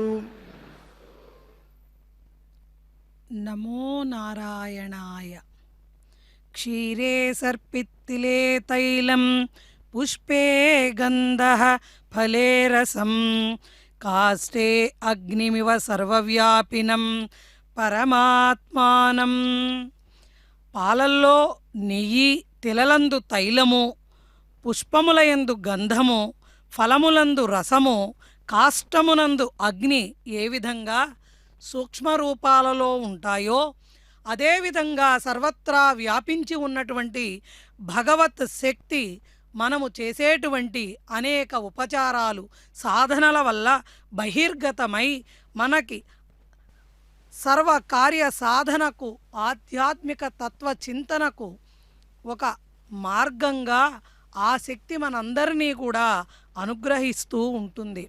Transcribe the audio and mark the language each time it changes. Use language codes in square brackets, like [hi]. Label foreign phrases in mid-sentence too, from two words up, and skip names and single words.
[sa] नमो नारायणाय. क्षीरे सर्पित्तिले तैलं पुष्पे गन्धः फले रसं काष्ठे अग्निमिव सर्वव्यापिनं పరమాత్మానం. [te] పాలల్లో నెయ్యి, తిలలందు తైలము, పుష్పములయందు గంధము, ఫలములందు రసము, కాష్టమునందు అగ్ని ఏ విధంగా సూక్ష్మరూపాలలో ఉంటాయో అదేవిధంగా సర్వత్రా వ్యాపించి ఉన్నటువంటి భగవత్ శక్తి మనము చేసేటువంటి అనేక ఉపచారాలు సాధనల వల్ల బహిర్గతమై మనకి సర్వ కార్య సాధనకు ఆధ్యాత్మిక తత్వ చింతనకు ఒక మార్గంగా ఆ శక్తి మనందరినీ కూడా అనుగ్రహిస్తూ ఉంటుంది.